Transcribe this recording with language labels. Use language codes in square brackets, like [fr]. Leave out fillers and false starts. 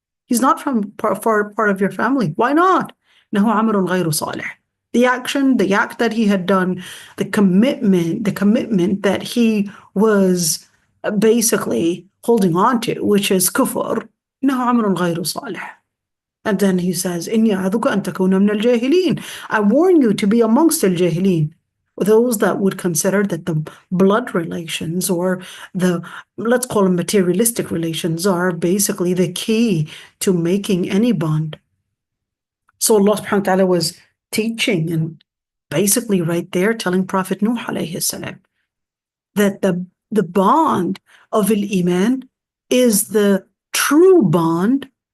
[en] He's not from part of your family. Why not? [ar] "Innahu amalun ghayru salih." [en] The act that he had done, the commitment that he was basically holding on to, which is kufr. [ar] "Innahu amalun ghayru salih." [en] And then he says, [ar] إِنِّي أَعِظُكَ أَن تَكُونَ مِنَ الْجَاهِلِينَ. [en] I warn you to be amongst al-jahilin, those that would consider that the blood relations, or the, let's call them materialistic relations, are basically the key to making any bond. So Allah subhanahu wa ta'ala was teaching and basically right there telling Prophet Nuh alayhi salam that the bond of al-Iman is the true bond.